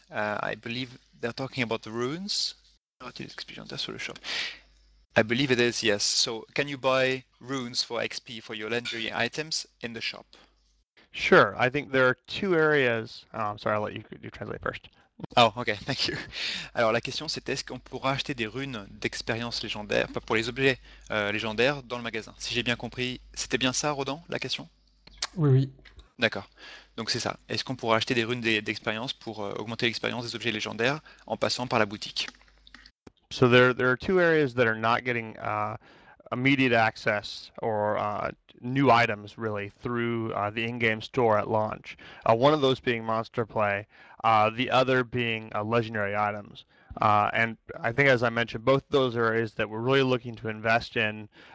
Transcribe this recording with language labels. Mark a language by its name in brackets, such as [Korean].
[English] I believe they're talking about the runes. Not XP, that's for the shop. I believe it is, yes. So can you buy runes for XP for your legendary items in the shop? Sure, I think there are two areas. Oh, I'm sorry, I'll let you translate first. Oh, ok, thank you. [French] Alors la question c'était, est-ce qu'on pourra acheter des runes d'expérience légendaire, pas pour les objets légendaires, dans le magasin? Si j'ai bien compris, c'était bien ça, Rodan, la question? Oui. D'accord. Donc c'est ça. Est-ce qu'on pourra acheter des runes d'expérience pour augmenter l'expérience des objets légendaires en passant par la boutique? [English] So there are two areas that are not getting immediate access or new items really through the in-game store at launch. One of those being monster play, the other being legendary items. And I think, as I mentioned, both those are areas that we're really looking to invest in.